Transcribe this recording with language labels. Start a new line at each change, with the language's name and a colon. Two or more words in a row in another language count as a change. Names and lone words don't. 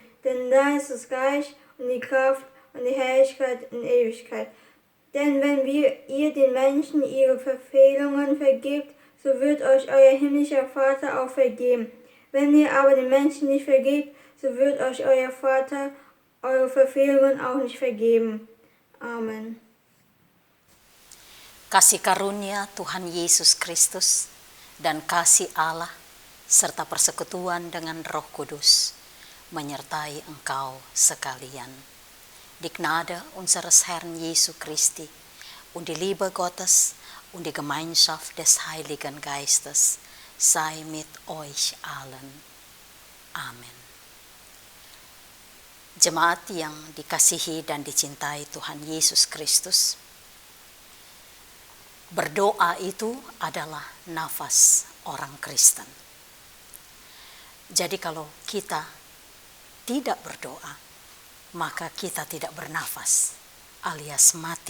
German: Denn dein ist das Reich und die Kraft und die Herrlichkeit in Ewigkeit. Denn wenn ihr den Menschen ihre Verfehlungen vergebt, so wird euch euer himmlischer Vater auch vergeben. Wenn ihr aber den Menschen nicht vergebt, so wird euch euer Vater eure Verfehlungen auch nicht vergeben. Amen.
Indonesian: Kasih karunia Tuhan Yesus Kristus dan kasih Allah serta persekutuan dengan Roh Kudus menyertai engkau sekalian.
German: Die Gnade unseres Herrn Jesu Christi und die Liebe Gottes und die Gemeinschaft des Heiligen Geistes sei mit euch allen. Amen.
Indonesian: Jemaat yang dikasihi dan dicintai Tuhan Yesus Kristus, berdoa itu adalah nafas orang Kristen. Jadi kalau kita tidak berdoa, maka kita tidak bernafas, alias mati.